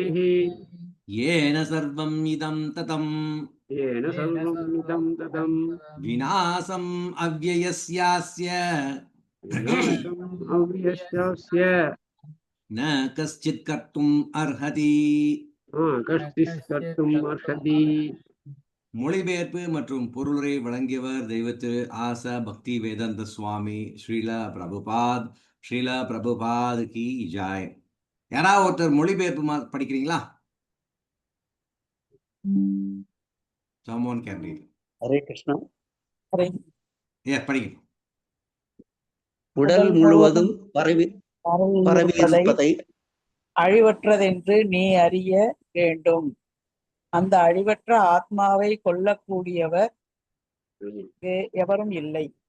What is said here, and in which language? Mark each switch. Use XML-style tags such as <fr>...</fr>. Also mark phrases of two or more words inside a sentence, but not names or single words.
<sa>येन सर्वम् इदं ततम् येन सर्वम् इदं ततम् विनाशम् अव्ययस्यास्य विनाशम् अव्यस्यास्य न कश्चित् कर्तुम् अर्हति. कश्तिस् कर्तुम् अर्हति.</sa> <ta>மொழிபெயர்ப்பு மற்றும் பொருளுரை வழங்கியவர் தெய்வத்திரு ஆச பக்தி வேதாந்த சுவாமி ஸ்ரீல பிரபுபாத்</ta> <hi>की जय.</hi> <ta>யாராவது ஒருத்தர் மொழிபெயர்ப்பு படிக்கிறீங்களா?</ta> <en>Someone can read.</en> <ta>ஹரே கிருஷ்ணா. படிங்க. உடல் முழுவதும் பரவி இருப்பதை அழிவற்றதென்று நீ அறிய வேண்டும். அந்த அழிவற்ற ஆத்மாவை கொல்லக்கூடியவர் எவரும் இல்லை.</ta>